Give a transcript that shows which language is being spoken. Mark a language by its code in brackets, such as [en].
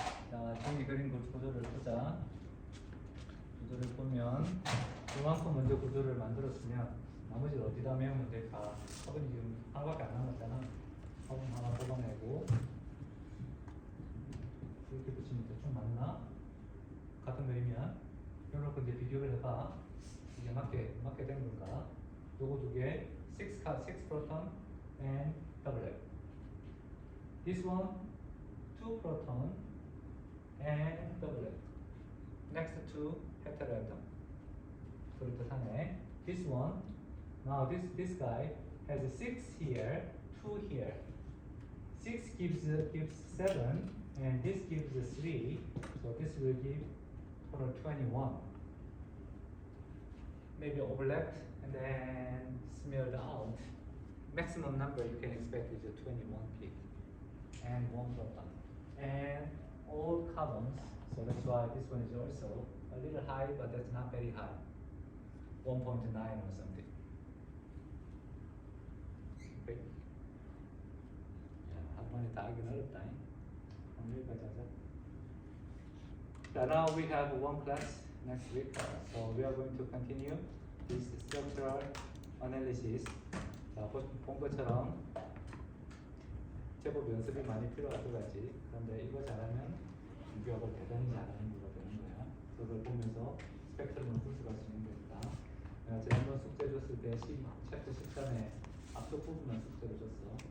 [ko] 자, 종이 그린 구조를 보자. 구조를 보면 이만큼 먼저 구조를 만들었으면 나머지를 어디다 메우면 될까? 화분이 지금 하나밖에 안 남았잖아. 화분 하나 뽑아내고 이렇게 붙이면 대충 맞나? 같은 그림이야. 이렇게 이제 비교를 해봐. 이게 맞게 된 건가? 요거 두 개, [en] 6 proton and doublet. This one, 2 proton and doublet. Next to heteroatom. [ko] 그렇듯하네. [en] This one, now this guy has a 6 here, 2 here. 6 gives 7, and this gives 3, so this will give total 21. Maybe overlapped and then smeared out. Maximum number you can expect is a 21 peak and 1 proton. And all carbons, so that's why this one is also a little high, but that's not very high. 1.9 or something. [ko] 오케이. 야, 한 번에 다 하긴 어렵다. 여기까지 하자. [en] So now we have one class next week. So we are going to continue this structural analysis. [ko] 자, 본 것처럼 제법 연습이 많이 필요할 것 같지. 그런데 이거 잘하면 중교학을 대단히 잘하는 거가 되는 거야. 그걸 보면서 스펙트럼을 분석할 수 있는 거니까. 내가 지난번 숙제 줬을 때 챕터 13에 앞쪽 부분만 숙제로 줬어.